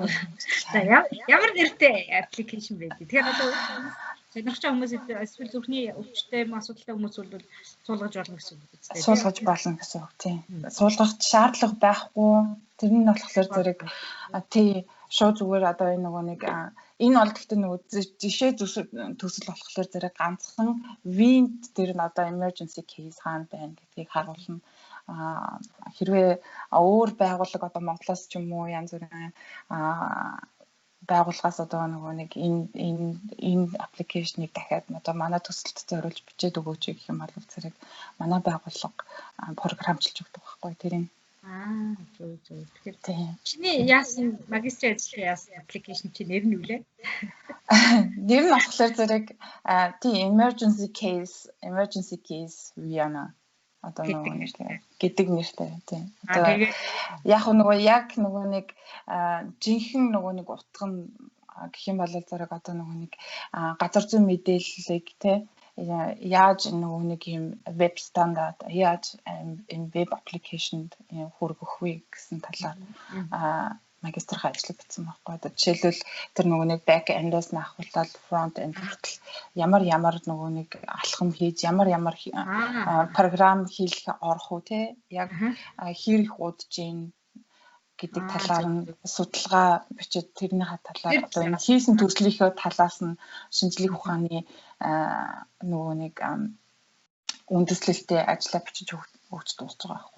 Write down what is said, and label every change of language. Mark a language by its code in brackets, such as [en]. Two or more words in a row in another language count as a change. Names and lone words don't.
[mn] За ямар нэртэй аппликейшн бэ? Тэгэхээр одоо сонирхч хүмүүс эсвэл зүрхний өвчтэй асуудалтай хүмүүс бол суулгаж болно гэсэн үг үстэй. Суулгаж болно гэсэн үг тийм. Суулгах шаардлага байхгүй. Тэр нь болохоор зэрэг тий шууд зүгээр одоо энэ нөгөө нэг энэ бол гэхдээ нөгөө жишээ төсөл болохоор зэрэг ганцхан винт тэр нь одоо [en] emergency case [mn] хаана байна гэдгийг харуулна. Хэрвээ өөр байгууллага одоо Монголоос ч юм уу янз бүрийн байгууллагаас одоо нөгөө нэг энэ аппликейшнийг дахиад одоо манай төсөлд зориулж бичээд өгөөч гэх юм бол зэрэг манай байгууллага програмчилж өгдөг байхгүй тэрийг. Зөв. Тэгэхээр чиний яасан магистрийн ажлын яасан аппликейшн чи нэр нь юу лээ? Нэр нь болохоор зэрэг тийм [en] emergency case [mn] Viana одоо нөгөө гэдэг нэртэй тийм. Одоо яг нөгөө нэг жинхэнэ нөгөө нэг утга нь гэх юм бол зэрэг одоо нөгөө нэг газар зүйн мэдээллийг тий яаж нөгөө нэг юм веб стандарт яаж энэ веб аппликейшнд хүргэх вэ гэсэн талаар магистрийн ажлыг бичсэн байхгүй. Одоо жишээлбэл тэр нөгөө нэг [en] back end- [mn] аас нь ахуулаад [en] front end [mn] хүртэл ямар нөгөө нэг алхам хийж ямар програм хийх орох уу те яг хэр их удаж ийн гэдэг талаар нь судалгаа бичиж тэрний талаар одоо энэ хийсэн төслийнхөө талаас нь шинжлэх ухааны нөгөө нэг үндэслэлтэй ажиллаа бичиж өгч дуусж байгаа байхгүй.